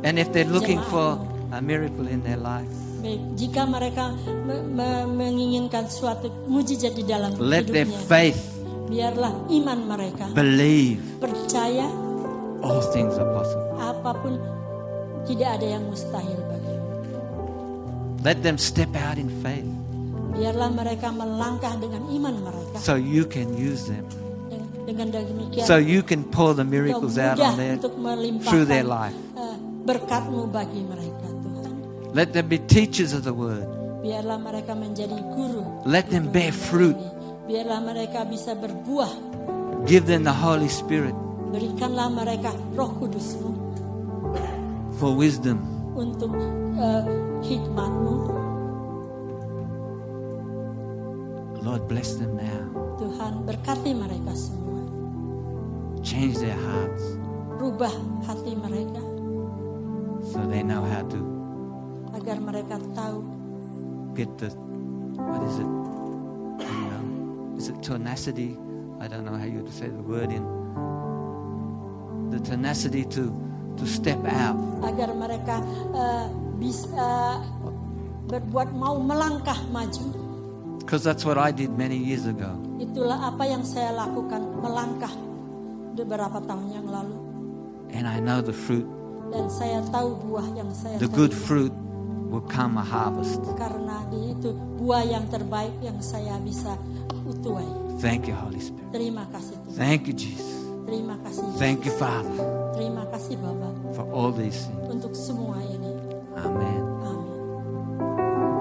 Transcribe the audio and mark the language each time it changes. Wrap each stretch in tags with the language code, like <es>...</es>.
<en>And if they're looking for</en> <id>jemaat-Mu.</id> <en>a miracle in their life,</en> <id>Baik, jika mereka menginginkan suatu mujizat di dalam</id> <en>let their</en> <id>hidupnya,</id> <en>faith</en> <id>biarlah iman mereka</id> <en>believe</en> <id>percaya</id> <en>all things are possible.</en> <id>apapun tidak ada yang mustahil bagimu.</id> <en>Let them step out in faith</en> <id>Biarlah mereka melangkah dengan iman mereka.</id> <en>so you can use them.</en> <id>Dengan demikian,</id> <en>So you can pour the</en> <id>Engkau</id> <en>miracles out</en> <id>mudah</id> <en>on their,</en> <id>untuk melimpahkan</id> <en>through their life.</en> <id>Berkat-Mu bagi mereka Tuhan.</id> <en>Let them be teachers of the word.</en> <id>Biarlah mereka menjadi guru.</id> <en>Let them bear fruit.</en> <id>Biarlah mereka bisa berbuah.</id> <en>Give them the Holy Spirit</en> <id>Berikanlah mereka Roh Kudus-Mu</id> <en>for wisdom.</en> <id>untuk hikmat-Mu.</id> <en>Lord, bless them now.</en> <id>Tuhan berkati mereka semua.</id> <en>Change their hearts</en> <id>Rubah hati mereka</id> <en>so they know how to</en> <id>agar mereka tahu</id> <en>get the, what is it? You know, is it tenacity? I don't know how you say the word in. The tenacity to step out.</en> <id>agar mereka bisa berbuat mau melangkah maju.</id> <en>Because that's what I did many years ago.</en> <id>Itulah apa yang saya lakukan, melangkah beberapa tahun yang lalu.</id> <en>And I know the fruit,</en> <id>Dan saya tahu buah yang saya</id> <en>the good</en> <id>terima.</id> <en>fruit will come a harvest.</en> <id>Karena itu buah yang terbaik yang saya bisa tuai.</id> <en>Thank you, Holy Spirit.</en> <id>Terima kasih Tuhan.</id> <en>Thank you, Jesus.</en> <id>Terima kasih.</id> <en>Thank you, Father,</en> <id>Terima kasih Bapa</id> <en>for all these things.</en> <id>untuk semua ini.</id> <en>Amen.</en> <id>Amin.</id>